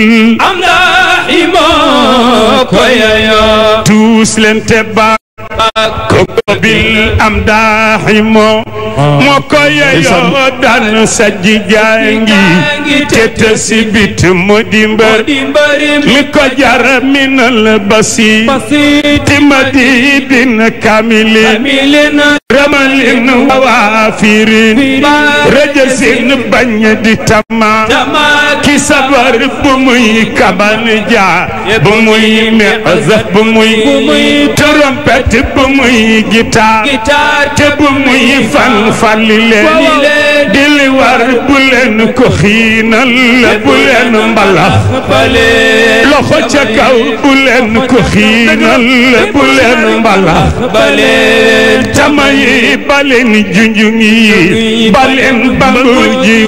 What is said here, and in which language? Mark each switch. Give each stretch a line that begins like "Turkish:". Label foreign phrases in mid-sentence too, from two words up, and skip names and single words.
Wolof: am daaxi moo ko yeyoo tuus leen te bàkku ko bil am daaxi moo ko yeyoo daan sajji jaangi te tasibit mu dimbar mi ko jar
Arabic: من البسيط مديد كامل رمل وافر رجز
Wolof: bañ di tama ki sabar bu muy kaban ja bu muy mezaf bu muy trompette bu muy guitare te bu muy falile dili war bu leen ko xiinal bu leen mbalax loxo ca kaw bu leen ko xiinal bu leen mbalax tama yi baleen junjung yi baleen bangu ji